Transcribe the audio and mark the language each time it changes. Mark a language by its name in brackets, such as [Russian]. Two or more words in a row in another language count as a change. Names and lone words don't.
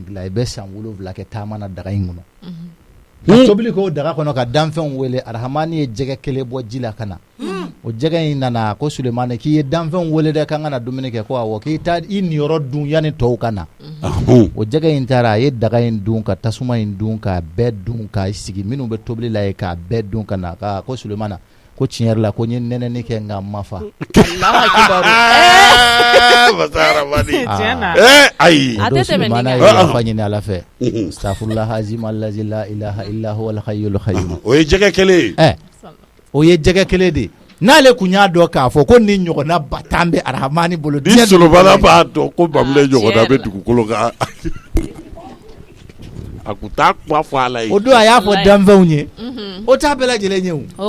[Bambara] dilan i bɛ san 7 kɛ taama na daga in kɔnɔ ka tobili k'o daga kɔnɔ ka danfɛnw wele arahamani ye jɛgɛ 1 bɔ ji la ka na o jɛgɛ in nana ko Sulemana k'i ye danfɛnw wele dɛ k'an ka na dumuni kɛ ko awɔ k'i taa i niyɔrɔ dun yanni tɔw ka na o jɛgɛ in taara a ye daga in dun ka tasuma in dun k'a bɛɛ dun k'a sigi minnu bɛ tobili la ye k'a bɛɛ dun ka na ko Sulemana ko tiɲɛ yɛrɛ la ko n ye nɛnɛni kɛ nka n ma fa ayi o don Sulemana ye yafa ɲini ala fɛ [Arabic] أستغفر الله العظيم الذي لا إله إلا هو الحي القيوم [Bambara] o ye jɛgɛ 1 o ye jɛgɛ 1 de n'ale kun y'a dɔn k'a fɔ ko ni ɲɔgɔnna ba tan bɛ arahamani bolo ni Solomana b'a dɔn ko Bamule ɲɔgɔnna bɛ dugukolo kan a kun t'a kuma fɔ ala ye o don a y'a fɔ danfɛnw ye o t'a bɛɛ lajɛlen ye o